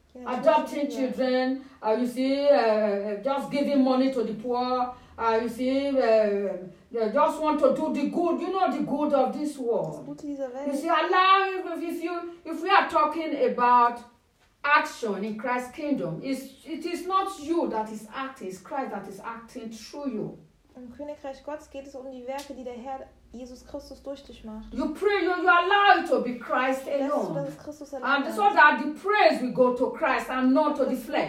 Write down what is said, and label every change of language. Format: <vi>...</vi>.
<en>Adopting children, just giving money to the poor, just want to do the good, you know, the good of this world. You see, allow if we are talking about action in Christ's kingdom, it is not you that is acting, it's Christ that is acting through you.</en> <de>Im Königreich Gottes geht es um die Werke, die der Herr Jesus Christus durch dich macht.</de> <en>You pray, you allow it to be Christ alone. And so that the praise will go to Christ and not to the flesh.</en>